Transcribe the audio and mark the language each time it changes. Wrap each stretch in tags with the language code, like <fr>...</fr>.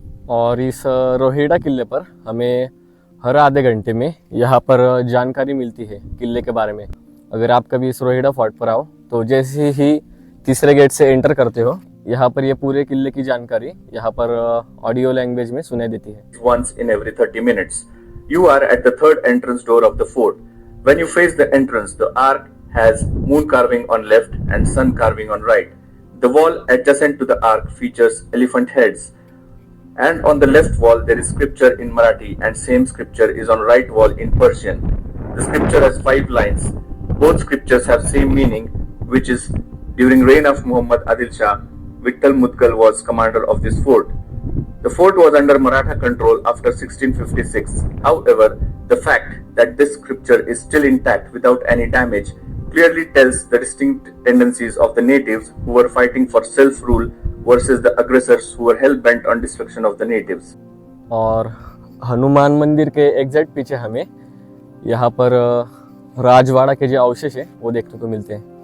<hi>और इस रोहिड़ा किले पर हमें हर आधे घंटे में यहाँ पर जानकारी मिलती है किले के बारे में। अगर आप कभी इस रोहिड़ा फोर्ट पर आओ तो जैसे ही तीसरे गेट से एंटर करते हो यहाँ पर ये पूरे किले की जानकारी यहाँ पर ऑडियो लैंग्वेज में सुनाई देती है।</hi> <en>Once in every 30 minutes. You are at the third entrance door of the fort. When you face the entrance, the arch has moon carving on left and sun carving on right. The wall adjacent to the arch features elephant heads. And on the left wall there is scripture in Marathi and same scripture is on right wall in Persian. The scripture has 5 lines. Both scriptures have same meaning, which is during reign of Muhammad Adil Shah, Vittal Mutkal was commander of this fort. The fort was under Maratha control after 1656. However, the fact that this scripture is still intact without any damage clearly tells the distinct tendencies of the natives who were fighting for self-rule versus the aggressors who were hell-bent on destruction of the natives.</en> <hi>और हनुमान मंदिर के exact पीछे हमें यहाँ पर राजवाड़ा के जो अवशेष है वो देखने को मिलते हैं।</hi>